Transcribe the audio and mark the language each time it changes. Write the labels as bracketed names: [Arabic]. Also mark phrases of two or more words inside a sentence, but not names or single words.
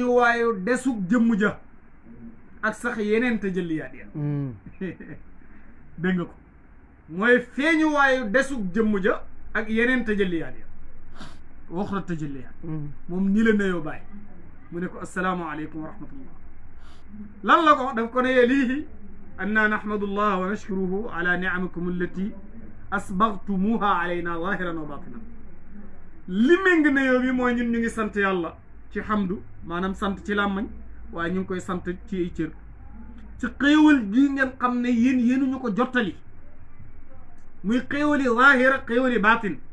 [Wolof] waayu desug jëmm ja ak sax yeneen tajalliyaat ya dégg nga ko mooy feeñu waayu desug jëmm ja ak yeneen tajalliyaat ya waxra tajalliyaat moom ñi la nuyoo bàyyi mu ne ko [Arabic] السلام عليكم ورحمة الله [Wolof] lan la ko daf ko ne liihi [Arabic] أننا نحمد الله ونشكره على نعمكم التي أسبغتموها علينا ظاهرا وباطنا [Wolof] li méng nuyoo bi mooy ñun ñu ngi sant yàlla ci hamdu maanaam sant ci làmmañ waaye ñu ngi koy sant ci ay cër ci xéewal gi ngeen xam ne yéenuñu ko jottali muy xéewali zahira xéewali batin